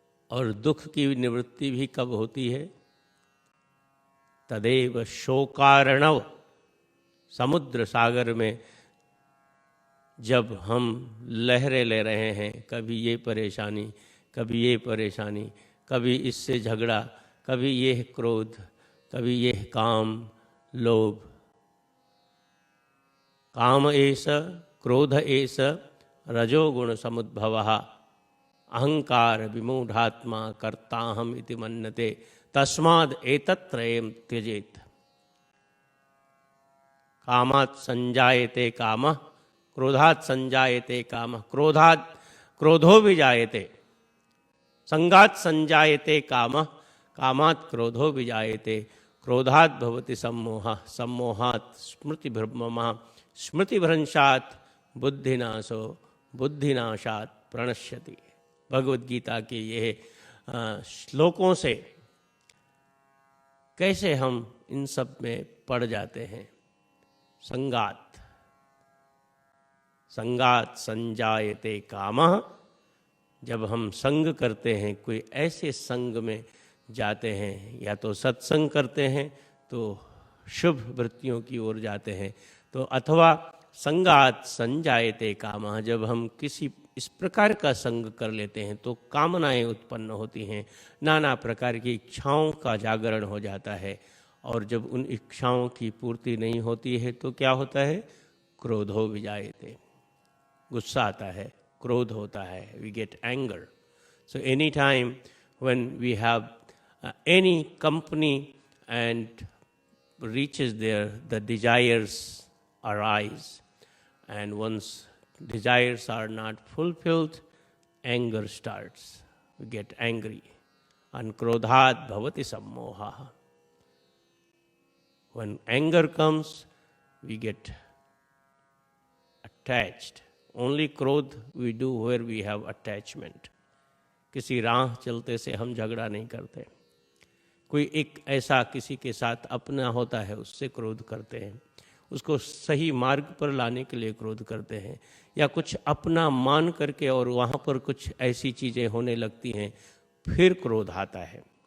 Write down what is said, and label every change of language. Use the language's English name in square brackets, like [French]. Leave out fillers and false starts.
[Hindi] और दुख की निवृत्ति भी कब होती है? तदेव शोकार्णव, समुद्र सागर में जब हम लहरें ले रहे हैं, कभी ये परेशानी, कभी ये परेशानी, कभी इससे झगड़ा, कभी ये क्रोध, कभी ये काम लोभ, [Sanskrit] काम एष क्रोध एष रजोगुण समुद्भवः अहंकार विमूढ़ात्मा कर्ताहम इति मन्यते तस्माद् एतत्त्रयं त्यजेत्। कामात् संजायते कामः क्रोधात् संजायते कामः क्रोधात् क्रोधो विजायते संगात् संजायते कामः कामात् क्रोधो विजायते क्रोधात् भवति सम्मोहः सम्मोहात् स्मृतिभ्रमः स्मृतिभ्रंशात् बुद्धिनाशो बुद्धिनाशात् प्रणश्यति। [Hindi] भगवद गीता के ये श्लोकों से कैसे हम इन सब में पड़ जाते हैं। संगात, [Sanskrit] संगात संजायते कामः, [Hindi] जब हम संग करते हैं, कोई ऐसे संग में जाते हैं, या तो सत्संग करते हैं तो शुभ वृत्तियों की ओर जाते हैं, तो अथवा [Sanskrit] संगात संजायते कामः, [Hindi] जब हम किसी इस प्रकार का संग कर लेते हैं तो कामनाएं उत्पन्न होती हैं, नाना प्रकार की इच्छाओं का जागरण हो जाता है। और जब उन इच्छाओं की पूर्ति नहीं होती है तो क्या होता है? [Sanskrit] क्रोधो विजायते, [Hindi] गुस्सा आता है, क्रोध होता है, [English] We get anger. So any time when we have any company and reaches there, the desires arise, and once desires are not fulfilled, anger starts. We get angry. [Sanskrit] And krodhat bhavati sammoha. [English] When anger comes, we get attached. Only क्रोध we do where we have attachment. [Hindi] किसी राह चलते से हम झगड़ा नहीं करते. कोई एक ऐसा किसी के साथ अपना होता है, उससे क्रोध करते हैं. उसको सही मार्ग पर लाने के लिए क्रोध करते हैं, या कुछ अपना मान करके और वहाँ पर कुछ ऐसी चीज़ें होने लगती हैं, फिर क्रोध आता है.